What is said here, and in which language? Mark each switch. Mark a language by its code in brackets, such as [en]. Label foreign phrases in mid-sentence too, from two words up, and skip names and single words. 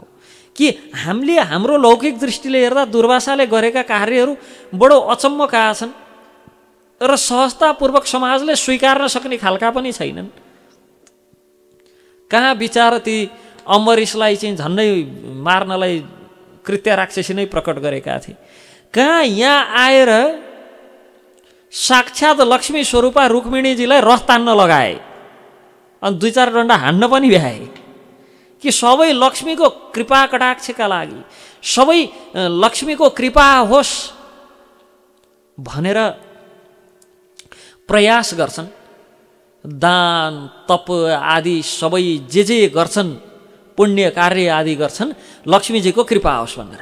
[ne] कि हामीले हाम्रो लौकिक दृष्टिले हेर्दा दुर्वासाले गरेका कार्यहरू बडो अचम्मका छन् र सहजतापूर्वक समाजले स्वीकार्न सक्ने खालका पनि छैनन्। कहाँ विचार ती अम्बरीशलाई चाहिँ झन्डै मार्नलाई कृत्य राक्षसी नै प्रकट गरेका थिए, कहाँ यहाँ आएर साक्षात् लक्ष्मी स्वरूपा रुक्मिणीजीलाई रथ तान्न लगाए अनि 2-4 डन्डा हान्न पनि भ्याए। कि सबै लक्ष्मीको कृपा कटाक्षका लागि, सबै लक्ष्मीको कृपा होस् भनेर प्रयास गर्छन्। दान तप आदि सबै जे गर्छन्, पुण्य कार्य आदि गर्छन् लक्ष्मीजीको कृपा होस् भनेर।